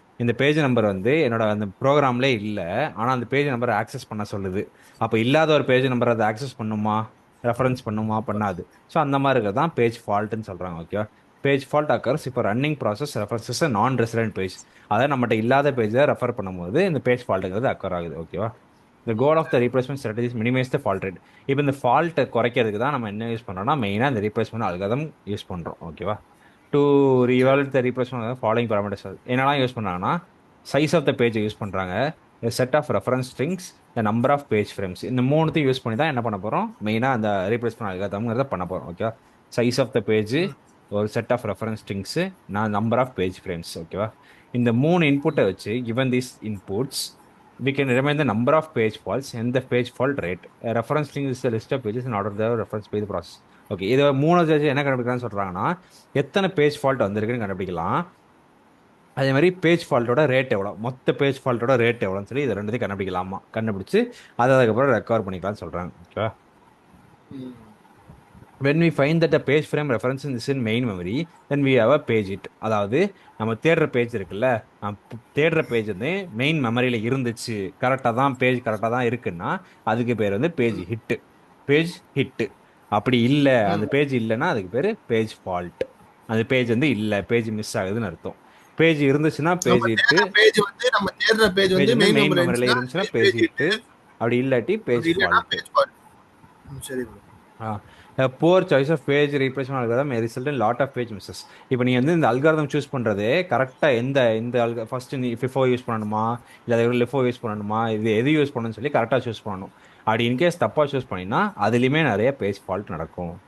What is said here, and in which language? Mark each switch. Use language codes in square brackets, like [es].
[ta] இந்த page number என்னோட அந்த ப்ரோக்ராம்லே இல்லை. ஆனால் அந்த பேஜ் நம்பரை ஆக்சஸ் பண்ண சொல்லுது. அப்போ இல்லாத ஒரு பேஜ் நம்பர் அதை ஆக்சஸ் பண்ணுமா, ரெஃபரன்ஸ் பண்ணுமா, பண்ணாது. ஸோ அந்த மாதிரி இருக்கிறது தான் பேஜ் ஃபால்ட்டுன்னு சொல்கிறாங்க. ஓகேவா? [en] page fault occurs [ta] இப்போ [en] Running process references non resident page. [ta] அதாவது நம்மகிட்ட இல்லாத பேஜை ரெஃபர் பண்ணும்போது இந்த பேஜ் ஃபால்ட்டுங்கிறது அக்கர் ஆகுது. ஓகேவா? [en] The goal of the replacement strategy is minimize the fault rate. [ta] இப்போ இந்த ஃபால்ட்டை குறைக்கிறதுக்கு தான் நம்ம என்ன யூஸ் பண்ணுறோம்னா மெயினாக இந்த ரீப்ளேஸ்மெண்ட் அல்காரிதம் யூஸ் பண்ணுறோம். ஓகேவா? [en] to ரீவால்வ் the replacement following parameters [ta] என்னெல்லாம் யூஸ் பண்ணுறாங்கன்னா [en] size of the பேஜை [ta] யூஸ் பண்ணுறாங்க, [en] Set of reference strings, the number of page frames. [ta] இந்த மூணுத்தையும் யூஸ் பண்ணி தான் என்ன பண்ண போகிறோம், மெயினாக அந்த ரீப்ளேஸ்மெண்ட் அல்காரிதம்ங்கிறத பண்ண போகிறோம். ஓகேவா? [en] Size of the page, ஒரு set of reference strings, number of page frames. [ta] ஓகேவா? இந்த மூணு இன்புட்டை வச்சு [en] given these inputs we can determine the number of page faults and the page fault rate. A reference string is a list of pages in order to the reference page process. [ta] Okay, இதை மூணு வச்சு என்ன கண்டுபிடிக்கலாம்னு சொல்கிறாங்கன்னா எத்தனை page fault வந்திருக்குன்னு கண்டுபிடிக்கலாம். அதே மாதிரி பேஜ் ஃபால்ட்டோட ரேட் எவ்வளோ, மொத்த பேஜ் ஃபால்ட்டோட ரேட் எவ்வளோன்னு சொல்லி இதை ரெண்டுத்தையும் கண்டுபிடிக்கலாமா, கண்டுபிடிச்சு அதை அதுக்கப்புறம் ரெக்கவர் பண்ணிக்கலாம்னு சொல்கிறாங்க. ஓகேவா? [en] when we find that a page frame reference is in main memory then we have a page hit. [ta] அதாவது நம்ம தேடுற பேஜ் இருக்குல்ல, தேடுற பேஜ் மெயின் மெமரியில் இருந்துச்சு, கரெக்டாக தான் பேஜ் கரெக்டாக தான் இருக்குன்னா அதுக்கு பேர் பேஜ் ஹிட்டு. Page hit. அப்படி இல்லை, அந்த பேஜ் இல்லைன்னா அதுக்கு பேர் பேஜ் ஃபால்ட். அந்த பேஜ் இல்லை, பேஜ் மிஸ் ஆகுதுன்னு அர்த்தம். பேஜ் இருந்துச்சுன்னா பேஜ் ஹிட்டு. பேஜ் நம்ம தேடுற பேஜ் மெயின் மெமரியில் இருந்துச்சுன்னா பேஜ் ஹிட்டு. அப்படி இல்லாட்டி பேஜ் ஃபால்ட். சரி. [en] A poor choice of page replacement algorithm may result in lot of page misses. [ta] இப்போ நீ இந்த அல்காரிதம் சூஸ் பண்ணுறது கரெக்டாக இந்த ஃபர்ஸ்ட் நீ ஃபிஃபோ யூஸ் பண்ணணுமா இல்லை அதை லிஃபோ யூஸ் பண்ணணுமா, இது எது யூஸ் பண்ணணும்னு சொல்லி கரெக்டாக சூஸ் பண்ணணும். அப்படி இன்கேஸ் தப்பாக சூஸ் பண்ணினா அதுலேயுமே நிறைய பேஜ் ஃபால்ட் நடக்கும்.